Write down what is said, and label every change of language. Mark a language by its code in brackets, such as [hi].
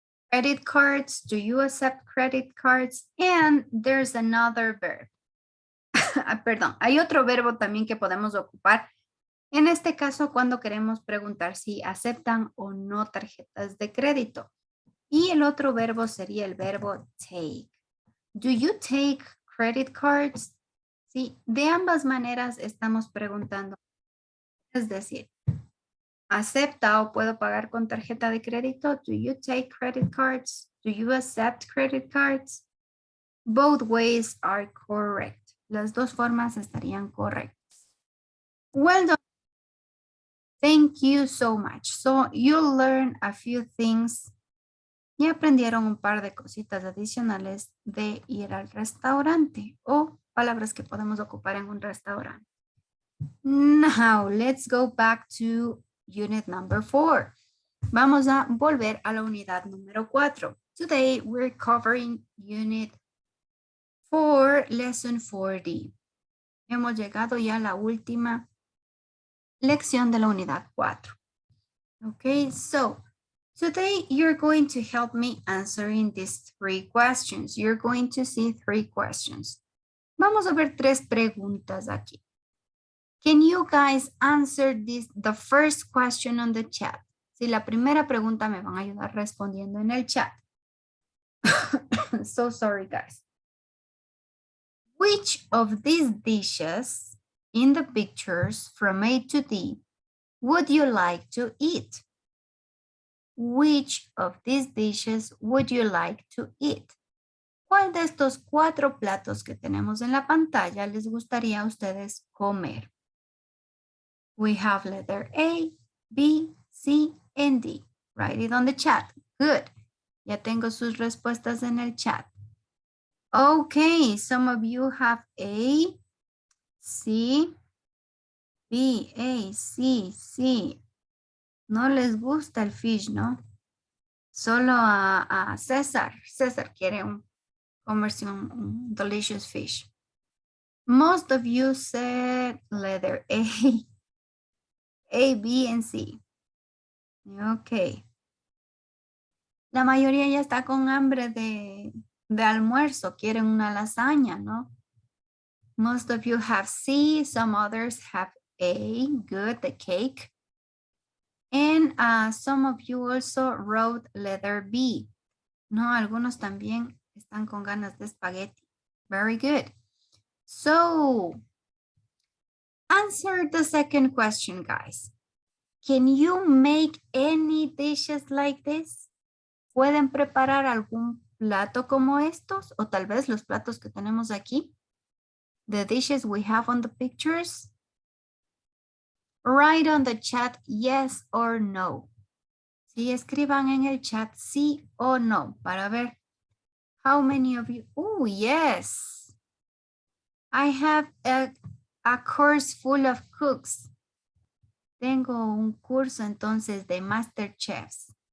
[en] Credit cards, do you accept credit cards? And there's another verb. [es] Perdón, hay otro verbo también que podemos ocupar. En este caso, cuando queremos preguntar si aceptan o no tarjetas de crédito. Y el otro verbo sería el verbo take. [en] Do you take credit cards? [es] Sí, de ambas maneras estamos preguntando. Es decir, ¿acepta o puedo pagar con tarjeta de crédito? [en] Do you take credit cards? Do you accept credit cards? Both ways are correct. [es] Las dos formas estarían correctas. [en] Well done. Thank you so much. So you'll learn a few things. [es] Y aprendieron un par de cositas adicionales de ir al restaurante o palabras que podemos ocupar en un restaurante. [en] Now, let's go back to unit number 4. [es] Vamos a volver a la unidad número 4. [en] Today, we're covering unit 4, lesson 4D. [es] Hemos llegado ya a la última lección de la unidad 4. [en] Okay, so today you're going to help me answering these 3 questions. You're going to see 3 questions. [es] Vamos a ver 3 preguntas aquí. [en] Can you guys answer the first question on the chat? [es] Si la primera pregunta me van a ayudar respondiendo en el chat. [en] So sorry, guys. Which of these dishes in the pictures from A to D would you like to eat? Which of these dishes would you like to eat? [es] ¿Cuál de estos 4 platos que tenemos en la pantalla les gustaría a ustedes comer? [en] We have letter A, B, C, and D. Write it on the chat. Good. [es] Ya tengo sus respuestas en el chat. [en] Okay, some of you have A, C, B, A, C, C. [es] No les gusta el fish, ¿no? Solo a César. César quiere comerse un [en] delicious fish. Most of you said letter A, B, and C. Ok. [es] La mayoría ya está con hambre de almuerzo. Quieren una lasaña, ¿no? [en] Most of you have C. Some others have A. Good, the cake. And some of you also wrote letter B. [es] No, algunos también están con ganas de espagueti. [en] Very good. So, answer the second question, guys. Can you make any dishes like this? [es] ¿Pueden preparar algún plato como estos? O tal vez los platos que tenemos aquí. [en] The dishes we have on the pictures. Write on the chat yes or no. [es] Sí, escriban en el chat sí o no para ver. [en] How many of you? Oh, yes. I have a course full of cooks. [es] Tengo un curso entonces de master chefs.